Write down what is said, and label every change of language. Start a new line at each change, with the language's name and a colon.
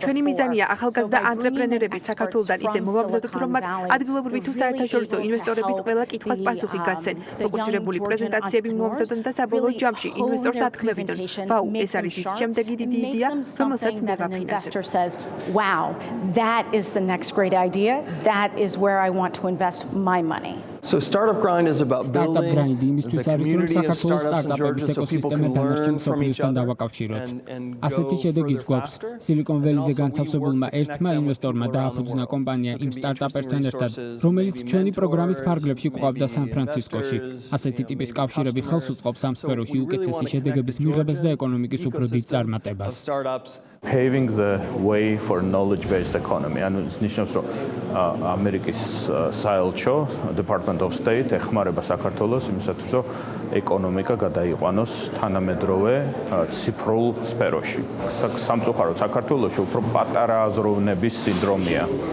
Georgian: ჩვენი მიზანია ახალგაზრდა ანტრეპრენერები საქართველოსდან ისე მოვამზადოთ, რომ მათ ადგილობრივი თუ საერთაშორისო ინვესტორების ყველა კითხვას პასუხი გასცენ. ფოკუსირებული პრეზენტაციები მოვამზადონ და საბოლოო ჯამში ინვესტორს ათქმევინონ. ვაუ, ეს არის ის შემდეგი დიდი იდეა, რომელსაც მე ვაფინანსებ.
English: Wow, that is the next great idea. That is where I want to invest my money. So startup grind is about Startup building
Georgian: grind იმისთვის არის, რომ საქართველოს სტარტაპების ეკოსისტემა დანარჩენ მსოფლიოსთან დავაკავშიროთ. ასეთი შედეგიც გვაქვს. სილიკონ ველიზე განთავსებულმა ერთმა ინვესტორმა დააფუძნა კომპანია იმ სტარტაპერთან ერთად, რომელიც ჩვენი პროგრამის ფარგლებში ყვავდა სან-ფრანცისკოში. ასეთი ტიპის კავშირები ხელს უწყობს ამ სფეროში უკეთესი შედეგების მიღებას და ეკონომიკის უფრო დიდ წარმატებას.
English: Paving the way for knowledge-based economy.
Georgian: ანუ ის ნიშნავს, რომ ამერიკის საელჩო Department of State ეხმარება საქართველოს იმისათვის, რომ ეკონომიკა გადაიყვანოს თანამედროვე ციფრულ სფეროში. სამწუხაროდ საქართველოში უფრო პატარა აზროვნების სინდრომია.